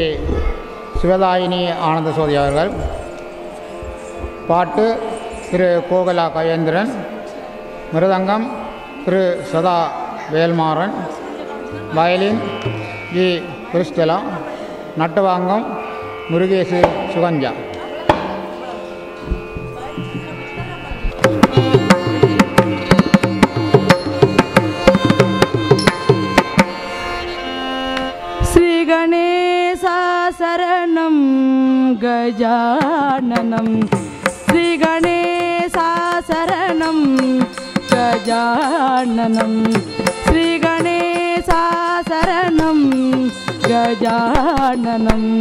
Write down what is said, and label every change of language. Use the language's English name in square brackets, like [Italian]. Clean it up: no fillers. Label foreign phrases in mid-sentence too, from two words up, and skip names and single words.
[Tamil] சிவதாயினி ஆனந்த சோதி அவர்கள் பாட்டு திரு கோகலா கயேந்திரன் மிருதங்கம் திரு சதா வேல்மாறன் வயலின் ஜி கிறிஸ்டலா நட்டுவாங்கம் முருகேசு சுகஞ்சா [Sanskrit] गणेशा शरणं गजाननं श्री गणेशा शरणं गजाननं श्री गणेशा शरणं गजाननं